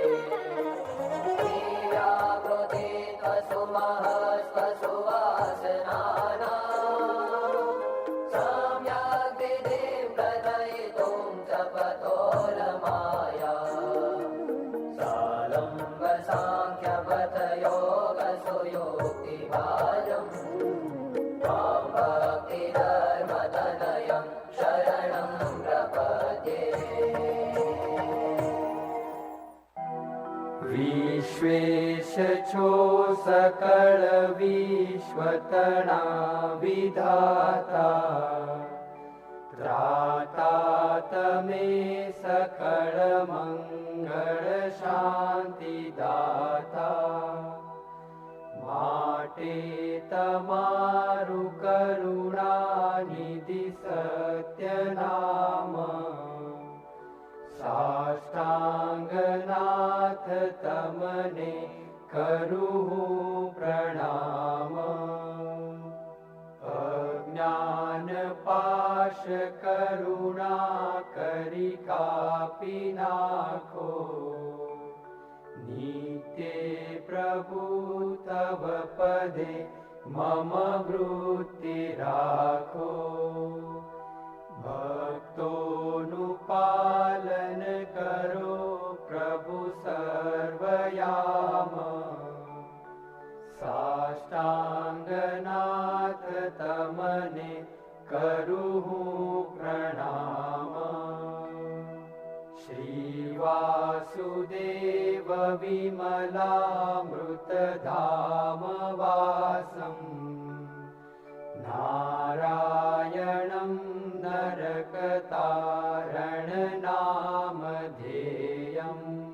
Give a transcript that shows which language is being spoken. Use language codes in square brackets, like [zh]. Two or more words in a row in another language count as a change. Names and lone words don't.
[sa] दिव्याकृते त्वसुमहस्वसुवासनानां, सम्यग्विधिं कथयितुं च पथोरमाया, सालम्बसाङ्ख्यपथयोगसुयोक्तिभाजं, त्वां भक्तिधर्मतनयं शरणं प्रपद्ये। [gu] વિશ્વેશ છો સકલ વિશ્વતના વિધાતા, ત્રાતા તમે સકલ મંગલ શાંતિ દાતા, માટે તમારુ કરુણા નિધિ સત્ય નામ, સાષ્ટાંગનાથ તમને કરું પ્રણામ। અજ્ઞાન પાશ કરુણા કરી કાપી નાખો, નિત્ય પ્રભુ તવ પદે મમ વૃત્તિ રાખો। ભક્તોનુ પાલન કરો પ્રભુ સર્વયામ। સાષ્ટાંગનાથ તમને કરું પ્રણામ। [sa] श्री वासुदेव विमलामृत धाम वासं। नारायणं नरकतारण नामधेयम्।